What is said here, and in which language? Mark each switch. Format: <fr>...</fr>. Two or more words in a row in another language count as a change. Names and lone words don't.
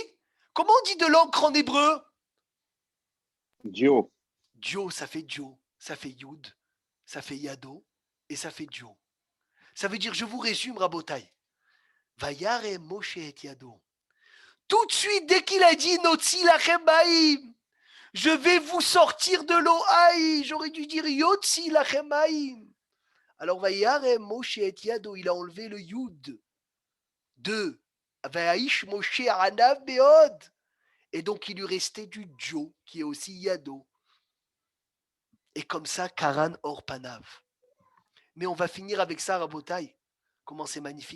<fr>Comment on dit de l'encre en hébreu? Dio. Dio, ça fait Dio, ça fait Yud, ça fait Yado et ça fait Dio. Ça veut dire, je vous résume, Rabotai.</fr> <he>וירם משה את ידו.</he> <fr>Tout de suite, dès qu'il a dit</fr> <he>נוציא לכם מים,</he> <fr>je vais vous sortir de l'eau. Aïe, j'aurais dû dire</fr> <he>יוציא לכם מים.</he> <fr>Alors,</fr> <he>וירם משה את ידו,</he> <fr>il a enlevé le Yud de</fr> <he>והאיש משה ענו מאד.</he> <fr>Et donc, il lui restait du Dio, qui est aussi Yado. Et comme ça,</fr> <he>קרן עור פניו.</he> <fr>Mais on va finir avec ça, Rabotai. Comment c'est magnifique.</fr>